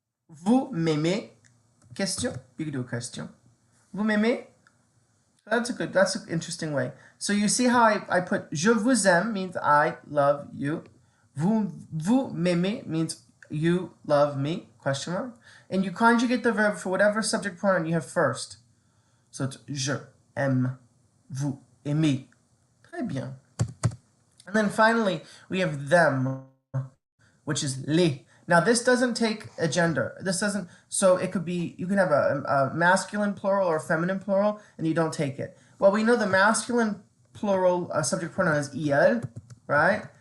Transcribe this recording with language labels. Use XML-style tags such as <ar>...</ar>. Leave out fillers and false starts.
<fr>Vous m'aimez. Question?</fr> <en>You can do a question.</en> <fr>Vous m'aimez?</fr> <en>That's an interesting way. So you see how I put,</en> <fr>je vous aime</fr> <en>means I love you.</en> <fr>Vous m'aimez</fr> <en>means you love me, question mark. And you conjugate the verb for whatever subject pronoun you have first. So it's</en> <fr>je aime, vous aimez. Très bien.</fr> <en>And then finally, we have them, which is les. Now this doesn't take a gender. This doesn't, so it could be, you can have a masculine plural or a feminine plural, and you don't take it. Well, we know the masculine plural subject pronoun is il, right?</en>